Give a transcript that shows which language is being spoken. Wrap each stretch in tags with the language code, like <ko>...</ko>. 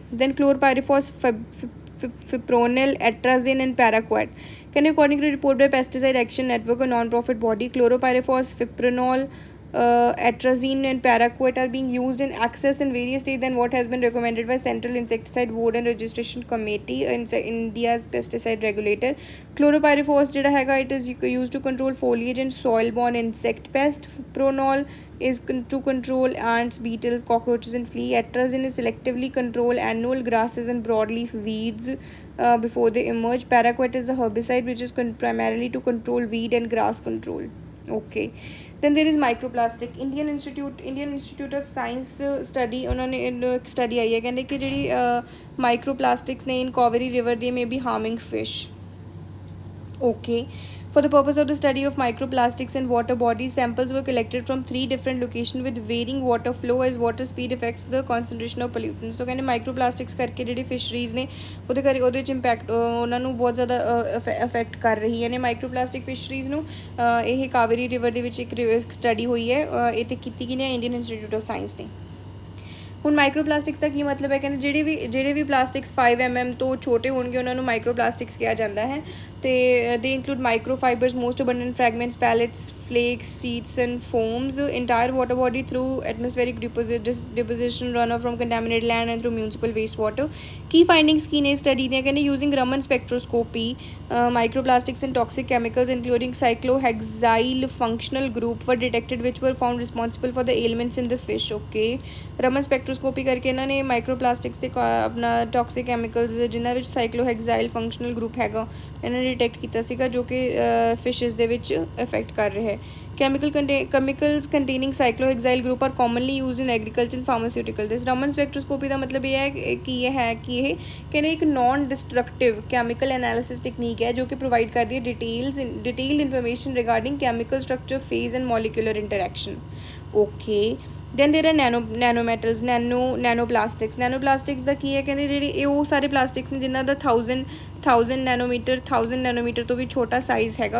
<en>Then chlorpyrifos, fipronil, atrazine and paraquat. Can according to report by pesticide action network, a non-profit body, chlorpyrifos, fipronil, atrazine and paraquat are being used in excess in various states than what has been recommended by Central Insecticide Board and Registration Committee, India's pesticide regulator. Chlorpyrifos</en> <pa>ਜਿਹੜਾ ਹੈਗਾ</pa> <en>it is used to control foliage and soil-borne insect pest. Fipronil is to control ants, beetles, cockroaches and flea. Atrazine is selectively control annual grasses and broadleaf weeds before they emerge. Paraquat is a herbicide which is primarily to control weed and grass control. Okay, then there is microplastic. Indian Institute of Science study</en> <hi>उन्होंने study आई है, कहते कि</hi> <pa>ਜਿਹੜੀ</pa> <en>microplastics ने in Cauvery river they may be harming fish. Okay, for the purpose of the study of microplastics in water bodies, samples were collected from 3 different locations with varying water flow as water speed affects the concentration of pollutants.</en> <hi>तो कहते</hi> <pa>microplastics करके ਜਿਹੜੀ ਫਿਸ਼ਰੀਜ਼ ਨੇ ਉਹਦੇ 'ਚ impact ਉਹਨਾਂ ਨੂੰ ਬਹੁਤ ਜ਼ਿਆਦਾ ਅਫੈਕਟ ਕਰ ਰਹੀ ਹੈ ਨੇ ਮਾਈਕਰੋਪਲਾਸਟਿਕ ਫਿਸ਼ਰੀਜ਼ ਨੂੰ। ਇਹ ਕਾਵੇਰੀ ਰਿਵਰ ਦੇ ਵਿੱਚ ਇੱਕ ਸਟੱਡੀ ਹੋਈ ਹੈ, ਇਹ 'ਤੇ ਕੀਤੀ ਗਈ ਨੇ ਇੰਡੀਅਨ ਇੰਸਟੀਟਿਊਟ ਆਫ ਸਾਇੰਸ ਨੇ। ਹੁਣ ਮਾਈਕਰੋਪਲਾਸਟਿਕਸ ਦਾ ਕੀ ਮਤਲਬ ਹੈ, ਕਹਿੰਦੇ ਜਿਹੜੇ ਵੀ ਪਲਾਸਟਿਕਸ 5 mm ਤੋਂ ਛੋਟੇ ਹੋਣਗੇ ਉਹਨਾਂ ਨੂੰ ਮਾਈਕਰੋਪਲਾਸਟਿਕਸ ਕਿਹਾ ਜਾਂਦਾ ਹੈ।</pa> <en>ਅਤੇ ਦੇ include microfibres, most abundant fragments, pellets, flakes, seeds and foams, entire water body through atmospheric deposition, runoff from contaminated land and through municipal waste water. Key findings</en> <pa>ਕੀ ਨੇ ਸਟੱਡੀ ਦੀਆਂ, ਕਹਿੰਦੇ</pa> <en>using Raman spectroscopy, microplastics and toxic chemicals including cyclohexyl functional group were detected which were found responsible for the ailments in the fish.</en> <pa>Okay, Raman spectroscopy ਕਰਕੇ ਇਹਨਾਂ ਨੇ ਮਾਈਕਰੋਪਲਾਸਟਿਕਸ ਤੇ ਆਪਣਾ toxic chemicals ਜਿਨ੍ਹਾਂ ਵਿੱਚ ਸਾਈਕਲੋਹੈਕਸਾਈਲ ਫੰਕਸ਼ਨਲ ਗਰੁੱਪ ਹੈਗਾ ਇਹਨਾਂ ਨੇ ਡਿਟੈਕਟ ਕੀਤਾ ਸੀਗਾ ਜੋ ਕਿ ਫਿਸ਼ਿਸ ਦੇ ਵਿੱਚ ਇਫੈਕਟ ਕਰ ਰਿਹਾ ਹੈ।</pa> <en>chemicals containing cyclohexyl group are commonly used in agriculture and pharmaceutical. This Raman spectroscopy</en> <pa>ਦਾ ਮਤਲਬ ਇਹ ਹੈ ਕਿ ਇਹ ਕਹਿੰਦੇ ਇੱਕ</pa> <en>non destructive chemical analysis technique</en> <pa>ਹੈ ਜੋ ਕਿ ਪ੍ਰੋਵਾਈਡ ਕਰਦੀ ਹੈ</pa> <en>detailed information regarding chemical structure, phase and molecular interaction. Okay, then there are nanometals,</en> <pa>nanoplastics ਦਾ ਕੀ ਹੈ, ਕਹਿੰਦੇ ਜਿਹੜੀ ਇਹ ਉਹ ਸਾਰੇ ਪਲਾਸਟਿਕਸ ਨੇ ਜਿਨ੍ਹਾਂ ਦਾ 1000 ਨੈਨੋਮੀਟਰ ਤੋਂ ਵੀ ਛੋਟਾ ਸਾਈਜ਼ ਹੈਗਾ।</pa>